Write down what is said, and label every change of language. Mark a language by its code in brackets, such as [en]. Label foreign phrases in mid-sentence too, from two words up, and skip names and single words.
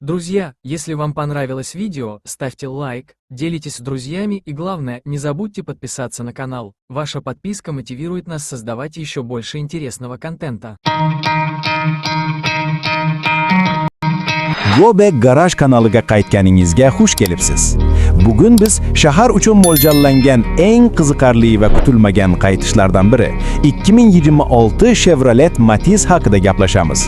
[ru] Друзья, если вам понравилось видео, ставьте лайк, делитесь с друзьями и главное, не забудьте подписаться на канал. Ваша подписка мотивирует нас создавать еще больше интересного контента. [uz] Gobek Garaj kanaliga qaytganingizga xush kelibsiz. Bugun biz shahar uchun mo'ljallangan eng qiziqarli va kutilmagan qaytishlardan biri 2026 Chevrolet Matiz haqida gaplashamiz.